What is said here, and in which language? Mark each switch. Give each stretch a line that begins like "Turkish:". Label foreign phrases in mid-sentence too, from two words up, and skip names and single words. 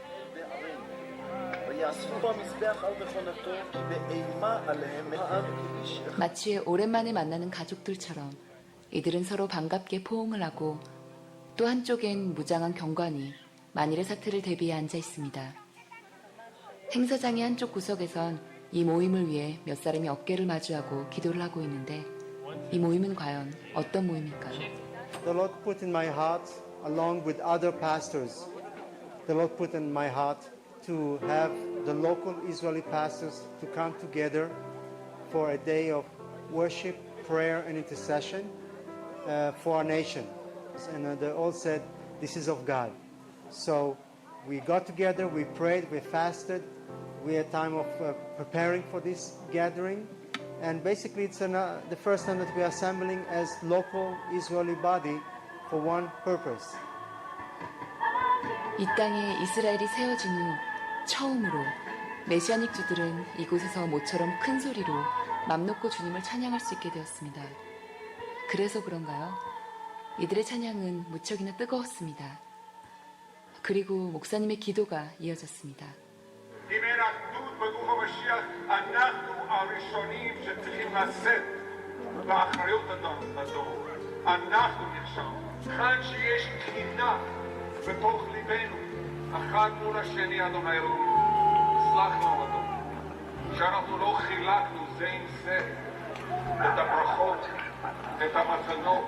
Korean: 마치 오랜만에 만나는 가족들처럼 이들은 서로 반갑게 포옹을 하고 또 한쪽엔 무장한 경관이 만일의 사태를 대비해 앉아 있습니다. 행사장의 한쪽 구석에선 이 모임을 위해 몇 사람이 어깨를 마주하고 기도를 하고 있는데 이 모임은 과연 어떤 모임일까요?
English: The Lord put in my heart, along with other pastors, the Lord put in my heart to have the local Israeli pastors to come together for a day of worship, prayer, and intercession for our nation. And they all said, this is of God. So we got together, we prayed, we fasted. We had time of preparing for this gathering. And basically it's the first time that we are assembling as local Israeli body for one purpose.
Korean: 이 땅에 이스라엘이 세워진 후 처음으로 메시아닉 주들은 이곳에서 모처럼 큰 소리로 맘 놓고 주님을 찬양할 수 있게 되었습니다. 그래서 그런가요? 이들의 찬양은 무척이나 뜨거웠습니다. 그리고 목사님의 기도가 이어졌습니다.
Hebrew: אם אין אחדות בגוף המשיח, אנחנו הראשונים שצריכים לשאת באחריות הדור. אנחנו נכשלנו. כאן שיש תחינה בתוך ליבנו, אחד מול השני, אדוני אלוהים, סלח לנו הדור, שאנחנו לא חילקנו זה עם זה את הברכות, את המתנות.